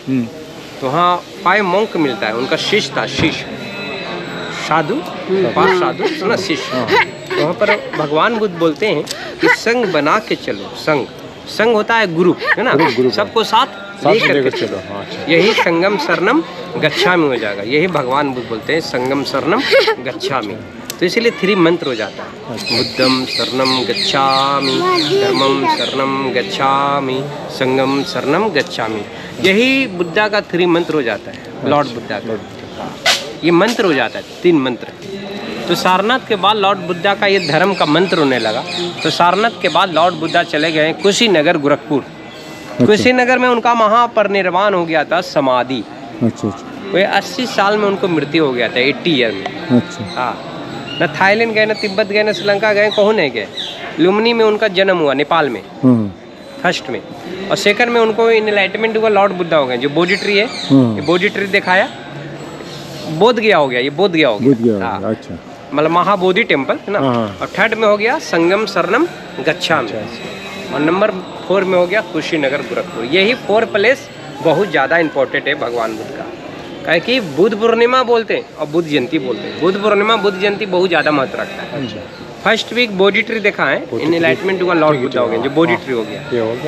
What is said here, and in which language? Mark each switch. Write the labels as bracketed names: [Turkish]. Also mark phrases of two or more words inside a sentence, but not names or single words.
[Hindi] तो वहाँ 5 monk मिलता है, उनका शिष्य था, शिष्य साधु, 5 साधु ना शिष्य। तो वहाँ पर भगवान बुद्ध बोलते हैं कि संग बना के चलो। संग होता है ग्रुप, है ना, सबको साथ लेकर चलो। यही [Pali] संगम शरणम गच्छामि [Hindi] हो जाएगा। यही भगवान बुद्ध बोलते हैं, [Pali] संगम शरणम गच्छामि। [Hindi] तो इसीलिए 3 मंत्र हो जाता है। [Pali] बुद्धम शरणम गच्छामि, धर्मम शरणम गच्छामि, संगम शरणम गच्छामि। [Hindi] यही बुद्धा का 3 मंत्र हो जाता है, लॉर्ड बुद्धा का। ये मंत्र हो जाता है, 3 मंत्र। तो सारनाथ के बाद लॉर्ड बुद्धा का ये धर्म का मंत्र होने लगा। तो सारनाथ के बाद लॉर्ड बुद्धा चले गए कुशीनगर, गोरखपुर। कुशीनगर में उनका महापरिनिर्वाण हो गया था, समाधि। अच्छा। वो 80 साल में उनको मृत्यु हो गया था, 80 ईयर में। अच्छा। हाँ, न थाईलैंड गए, न तिब्बत गए, न श्रीलंका गए, कहूँ नहीं गए। लुम्बिनी में उनका जन्म हुआ, नेपाल में, फर्स्ट में। और सेकंड में उनको इनलाइटमेंट हुआ, लॉर्ड बुद्धा हो गए। जो बोधि ट्री है, ये बोधि ट्री दिखाया, बोध गया हो गया, ये बोध गया हो गया। हाँ। अच्छा। मतलब महाबोधि टेम्पल है ना। और 3rd में हो गया [Pali] संगम शरणम गच्छामि। [Hindi] और नंबर 4 में हो गया कुशीनगर, गोरखपुर। यही 4 प्लेस बहुत ज़्यादा इंपॉर्टेंट है भगवान बुद्ध का। काहे कि बुद्ध पूर्णिमा बोलते हैं और बुद्ध जयंती बोलते हैं। बुद्ध पूर्णिमा, बुद्ध जयंती बहुत ज़्यादा महत्व रखता है। [English] first week [Hindi] बोधि ट्री देखा है, इनलाइटमेंट हुआ, लॉर्ड बुद्धा हो गए, जो बोधि ट्री हो गया।